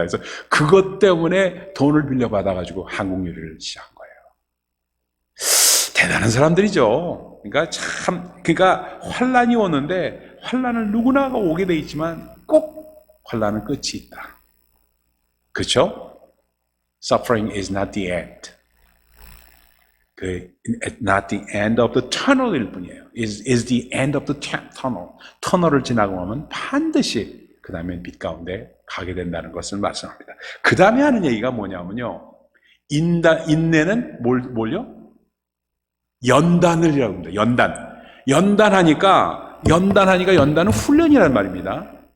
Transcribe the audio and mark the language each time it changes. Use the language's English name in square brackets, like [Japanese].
[Korean] 그래서 그것 때문에 돈을 빌려받아가지고 한국 요리를 시작한 거예요. 대단한 사람들이죠. 그러니까 환란이 오는데 환란을 누구나가 오게 돼 있지만 꼭 환란은 끝이 있다. 그렇죠? [English] Suffering is not the end. Not the end of the tunnel 일 뿐이에요. Is the end of the tunnel. [Korean] 터널을 지나고 나면 반드시 그 다음에 빛 가운데 가게 된다는 것을 말씀합니다. 그 다음에 하는 얘기가 뭐냐면요. 인내는 뭘요? 연단을이라고 합니다. 연단하니까 연단은 훈련이라는 말입니다.